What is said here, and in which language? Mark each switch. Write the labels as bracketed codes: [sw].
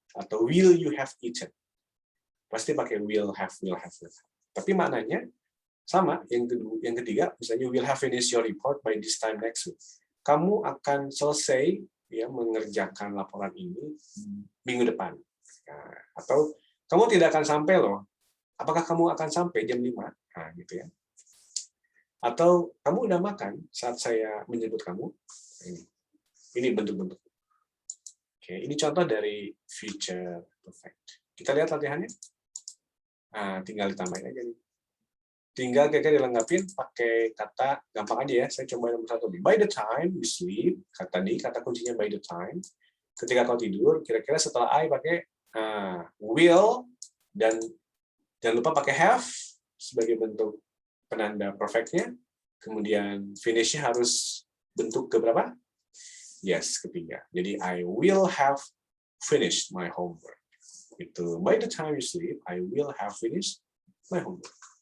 [en] Atau will you have eaten. [id] Pasti pakai [en] will have left. [id] Tapi maknanya sama. Yang ketiga, misalnya [en] you will have finished your report by this time next week. [id] Kamu akan selesai ya mengerjakan laporan ini minggu depan. Nah, atau kamu tidak akan sampai loh. Apakah kamu akan sampai jam 5? Nah, gitu ya. Atau kamu udah makan saat saya menyebut kamu. Ini bentuk-bentuk. Oke, ini contoh dari future perfect. Kita lihat latihannya. Nah, tinggal ditambahin aja nih. Tinggal kira-kira dilengkapin pakai kata, gampang aja ya, saya coba nomor 1 nih. [en] By the time you sleep, [id] kata kuncinya [en] by the time. [id] Ketika kau tidur, kira-kira setelah I pakai will, dan jangan lupa pakai have sebagai bentuk penanda perfect-nya. Kemudian finish-nya harus bentuk keberapa? Yes, ketiga. [en] Jadi I will have finished my homework. Itu by the time you sleep, I will have finished my homework.